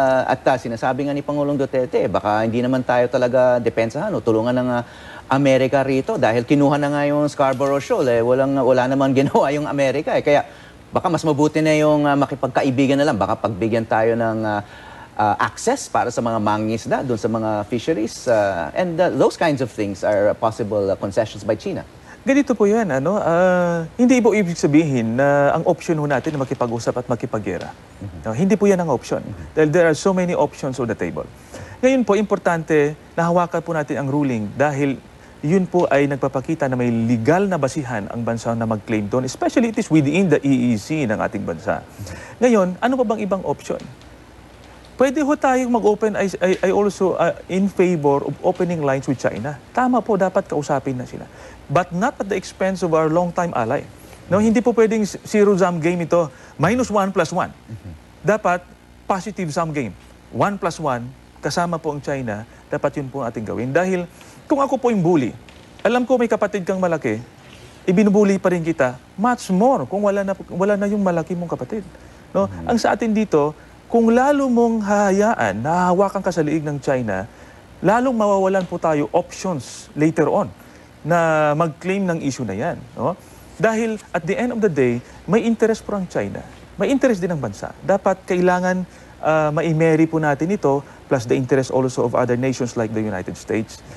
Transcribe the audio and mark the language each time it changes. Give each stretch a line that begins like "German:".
Filipino: At sinasabi nga ni Pangulong Duterte, baka hindi naman tayo talaga depensahan o tulungan ng Amerika rito dahil kinuha na nga yung Scarborough Shoal, wala naman ginawa yung Amerika eh. Kaya baka mas mabuti na yung makipagkaibigan na lang, baka pagbigyan tayo ng access para sa mga mangingisda doon sa mga fisheries
English: and those kinds of things are possible concessions by China.
Filipino: Ganito po yan, hindi po ibig sabihin na ang option ho natin na makipag-usap at makipaggera. No, hindi po yan ang option.
English: Dahil there are so many options on the table.
Filipino: Ngayon po, importante na hawakan po natin ang ruling dahil yun po ay nagpapakita na may legal na basihan ang bansa na mag-claim doon,
English: especially it is within the EEZ
Filipino: ng ating bansa. Ngayon, ano pa bang ibang option? Pwede ho tayong mag-open,
English: I also in favor of opening lines with China.
Filipino: Tama po, dapat kausapin na sila.
English: But not at the expense of our long-time ally.
Filipino: No, hindi po pwedeng zero-sum game ito, -1 + 1. Dapat positive-sum game. 1 + 1, kasama po ang China, dapat yun po ang ating gawin. Dahil kung ako po yung bully, alam ko may kapatid kang malaki, ibinubuli pa rin kita, much more kung wala na yung malaki mong kapatid. No? Ang sa atin dito, kung lalo mong hahayaan, nahahawakan ka sa liig ng China, lalong mawawalan po tayo options later on na mag-claim ng issue na yan. No? Dahil
English: at the end of the day,
Filipino: may interest po ang China. May interest din ang bansa. Dapat kailangan ma-marry po natin ito plus the interest also of other nations like the United States.